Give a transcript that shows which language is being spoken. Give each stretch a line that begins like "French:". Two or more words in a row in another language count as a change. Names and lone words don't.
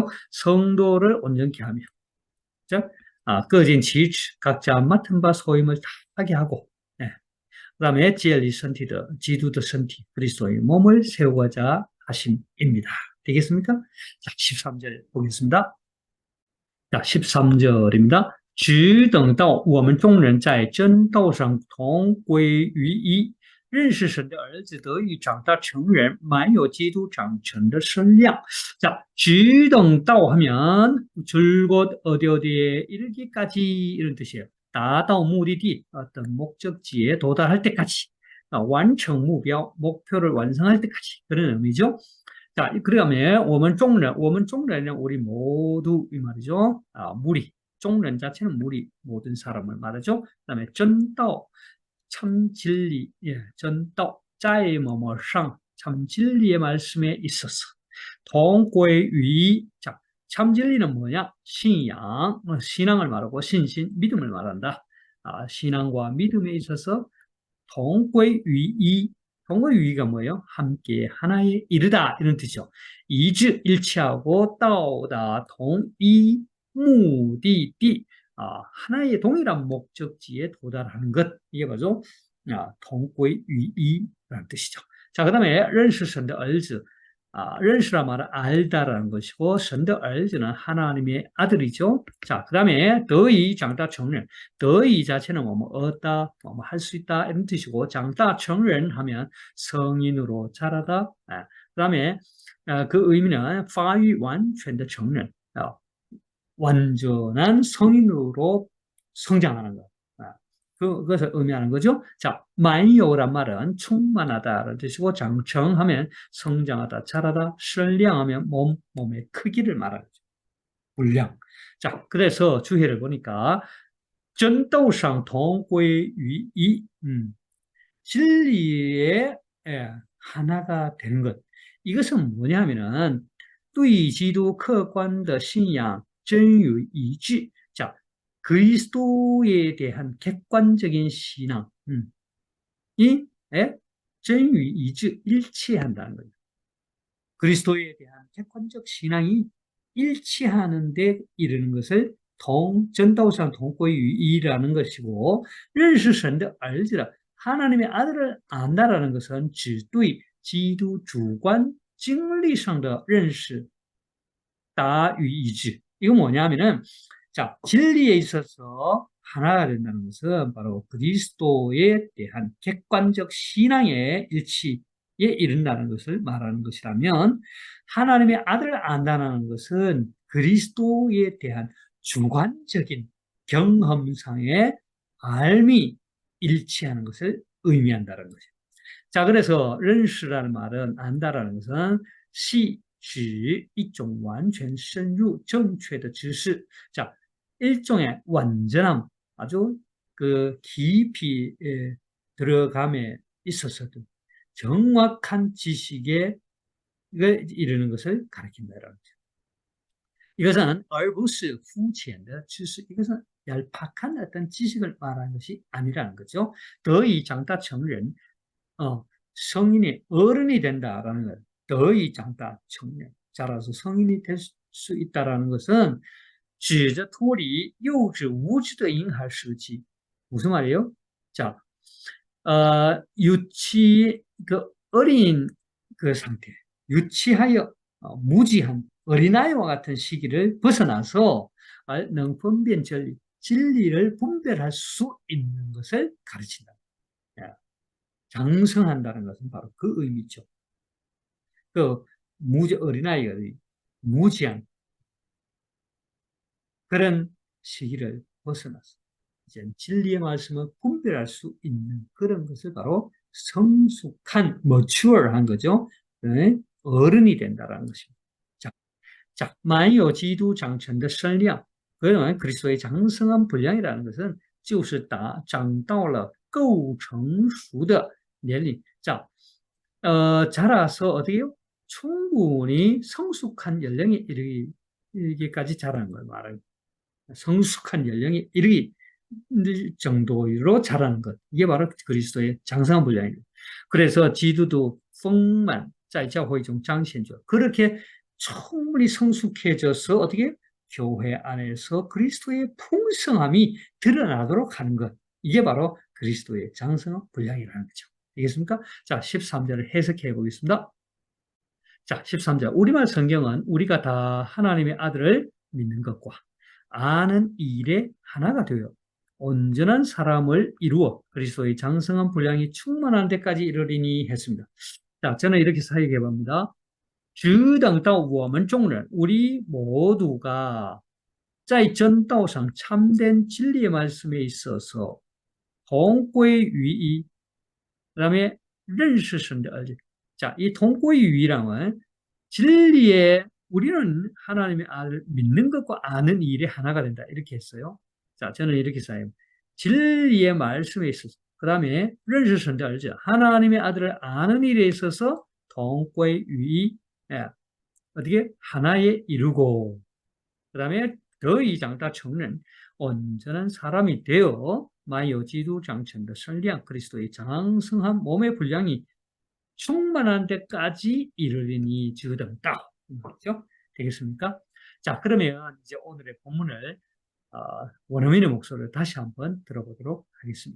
Korean: 성도를 온전케 하며 자, 꺼진 지치 각자 맡은 바 소임을 다 하게 하고 그 다음에 젤리 선티드 지도의 선티 그리스도의 몸을 세우고자 하심입니다. 되겠습니까? 자, 13절 보겠습니다. 자, 13절입니다.
Chinese: 只等到我们众人在真道上同归于一，认识神的儿子得以长大成人，满有基督长成的身量.
Korean: 자,
Chinese: 只等到
Korean: 하면 줄곧 어디에 이르기까지 이런 뜻이에요.
Chinese: 达到目的地
Korean: 어떤 목적지에 도달할 때까지
Chinese: 完成目标
Korean: 목표를 완성할 때까지 그런 의미죠. 자, 그러면
Chinese: 我们众人
Korean: 은 우리 모두 이 말이죠. 무리, 众人 자체는 무리, 모든 사람을 말하죠. 그 다음에 真道, 참 진리,
Chinese: 真道, 在某某上,
Korean: 참 진리의 말씀에 있어서,
Chinese: 同归于,
Korean: 자, 참 진리는 뭐냐? 신양, 신앙을 말하고 신신, 믿음을 말한다. 신앙과 믿음에 있어서
Chinese: 同归于一,
Korean: 동의위가 뭐예요? 함께 하나에 이르다 이런 뜻이죠. 이致일치하고 到达 동이 目的地 하나의 동일한 목적지에 도달하는 것 이게 바로 동归于一라는 뜻이죠. 자, 그 다음에
Chinese: 认识神的儿子认识
Korean: 라 말은 알다라는 것이고
Chinese: 神的儿子
Korean: 는 하나님의 아들이죠. 자, 그 다음에
Chinese: 得以长大成人 得以
Korean: 자체는 뭐 얻다, 뭐 할 수 있다 이런 뜻이고
Chinese: 长大成人
Korean: 하면 성인으로 자라다. 그 다음에 그 의미는
Chinese: 发育完全的成人
Korean: 완전한 성인으로 성장하는 것. 그것을 의미하는 거죠. 자, 만요란 말은 충만하다라는 뜻이고 장成하면 성장하다, 자라다, 身量하면 몸의 크기를 말하는 거죠. 분량. 자, 그래서 주해를 보니까
Chinese: 真道上同归于一
Korean: 진리의 하나가 되는 것. 이것은 뭐냐면은
Chinese: 对基督客观的信仰真与一致.
Korean: 자, 그리스도에 대한 객관적인 신앙,
Chinese: 真与一致,
Korean: 일치한다는 거예요. 그리스도에 대한 객관적 신앙이 일치하는 데 이르는 것을
Chinese: 真道上同归于一
Korean: 라는 것이고
Chinese: 认识神的儿子
Korean: 라 하나님의 아들을 안다라는 것은
Chinese: 只对基督主观经历上的认识达于一致.
Korean: 이거 뭐냐면은 자, 진리에 있어서 하나가 된다는 것은 바로 그리스도에 대한 객관적 신앙의 일치에 이른다는 것을 말하는 것이라면 하나님의 아들을 안다는 것은 그리스도에 대한 주관적인 경험상의 알미 일치하는 것을 의미한다는 거죠. 자, 그래서 认识 라는 말은 안다라는 것은
Chinese: 是指一种完全深入正确的知识.
Korean: 자, 일종의 완전함, 아주 그 깊이 들어감에 있어서도 정확한 지식에 이르는 것을 가리킨다라는 거죠. 이것은
Chinese: 而不是肤浅的知识,
Korean: 이것은 얄팍한 어떤 지식을 말하는 것이 아니라는 거죠.
Chinese: 得以长大成人,
Korean: 성인이 어른이 된다라는 것,
Chinese: 得以长大成人,
Korean: 자라서 성인이 될 수 있다라는 것은
Chinese: 指着脱离幼稚无知的婴孩时期.
Korean: 무슨 말이에요? 자, 유치 그 어린 그 상태, 유치하여 무지한 어린아이와 같은 시기를 벗어나서 능 분辨 진리, 진리를 분별할 수 있는 것을 가르친다. 장성한다는 것은 바로 그 의미죠. 그 어린아이가 무지한 그런 시기를 벗어나서 이제 진리의 말씀을 분별할 수 있는 그런 것을 바로 성숙한, mature한 거죠. 네? 어른이 된다라는 것입니다. 자,
Chinese: 满有基督长成的身量,
Korean: 그러면 그리스도의 장성한 분량이라는 것은
Chinese: 就是长到了够成熟的年龄.
Korean: 자, 자라서 어떻게 해요? 충분히 성숙한 연령에 이르기까지 자라는 걸 말해요. 성숙한 연령에 이르기 정도로 자라는 것. 이게 바로 그리스도의 장성한 분량입니다. 그래서 지도도
Chinese: 丰满在教会中彰显
Korean: 죠. 그렇게 충분히 성숙해져서 어떻게 교회 안에서 그리스도의 풍성함이 드러나도록 하는 것. 이게 바로 그리스도의 장성한 분량이라는 거죠. 알겠습니까? 자, 13절을 해석해 보겠습니다. 자, 13절. 우리말 성경은 우리가 다 하나님의 아들을 믿는 것과 아는 일에 하나가 되어 온전한 사람을 이루어 그리스도의 장성한 분량이 충만한 데까지 이르리니 했습니다. 자, 저는 이렇게 사역해 봅니다.
Chinese: 只等到我们众人,
Korean: 우리 모두가
Chinese: 在真道上
Korean: 참된 진리의 말씀에 있어서
Chinese: 同归于一,
Korean: 그 다음에
Chinese: 认识神的儿子.
Korean: 자, 이
Chinese: 同归于一
Korean: 랑은 진리에 우리는 하나님의 아들을 믿는 것과 아는 일에 하나가 된다. 이렇게 했어요. 자, 저는 이렇게 써요. 진리의 말씀에 있어서, 그 다음에
Chinese: 认识神的儿子,
Korean: 하나님의 아들을 아는 일에 있어서
Chinese: 同归于一,
Korean: 어떻게 하나에 이루고, 그 다음에
Chinese: 得以长大成人,
Korean: 온전한 사람이 되어
Chinese: 满有基督长成的身量,
Korean: 그리스도의 장성한 몸의 분량이 충만한 데까지 이르리니
Chinese: 只等到.
Korean: 그렇죠? 되겠습니까? 자, 그러면 이제 오늘의 본문을 원어민의 목소리를 다시 한번 들어보도록 하겠습니다.